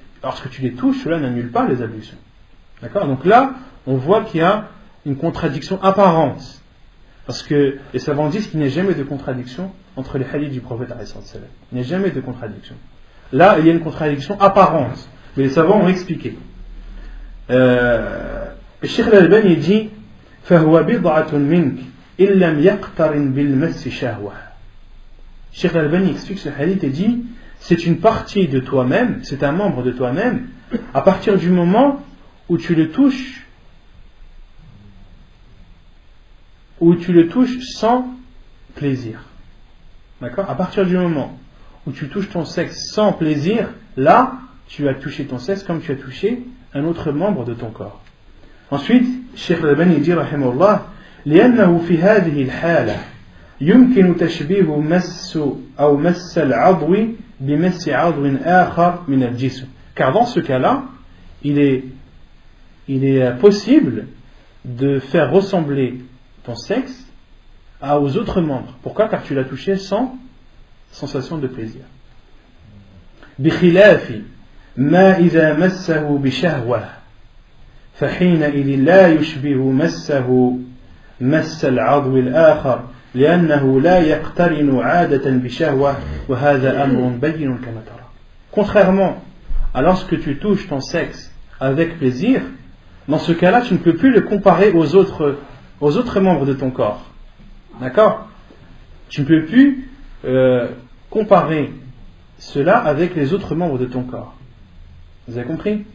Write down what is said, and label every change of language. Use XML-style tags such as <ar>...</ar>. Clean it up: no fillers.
<fr>Lorsque tu les touches, cela n'annule pas les ablutions. D'accord? Donc là, on voit qu'il y a une contradiction apparente. Parce que les savants disent qu'il n'y a jamais de contradiction entre les hadiths du prophète alayhi salam. Il n'y a jamais de contradiction. Là, il y a une contradiction apparente. Mais les savants ont expliqué. Cheikh Al-Albani dit</fr> <ar>فَهُوَ بِضْعَةٌ مِنْكَ إِلَّمْ يَقْتَرِنْ بِالْمَسِّ شَهْوَةً.</ar> <fr>Cheikh Al-Albani explique ce hadith et dit c'est une partie de toi-même, c'est un membre de toi-même, à partir du moment où tu le touches sans plaisir. D'accord? À partir du moment où tu touches ton sexe sans plaisir, là, tu as touché ton sexe comme tu as touché un autre membre de ton corps. Ensuite, Cheikh Al-Albani dit,</fr> <ar>rahimahullah, لأنه في هذه الحالة يمكن تشبيه مس أو مس العضو بمس عضو آخر من الجسم.</ar> <fr>Car dans ce cas-là, il est possible de faire ressembler ton sexe aux autres membres. Pourquoi? Car tu l'as touché sans sensation de plaisir.</fr> <ar>بخلاف ما إذا مسه بشهوة فحينئذ لا يشبه مسه مس العضو الآخر لأنه لا يقترن عادة بشهوة وهذا أمر بين كما ترى.</ar> <fr>Contrairement à lorsque tu touches ton sexe avec plaisir, dans ce cas-là, tu ne peux plus le comparer aux autres membres de ton corps. D'accord? Tu ne peux plus comparer cela avec les autres membres de ton corps. Vous avez compris?</fr>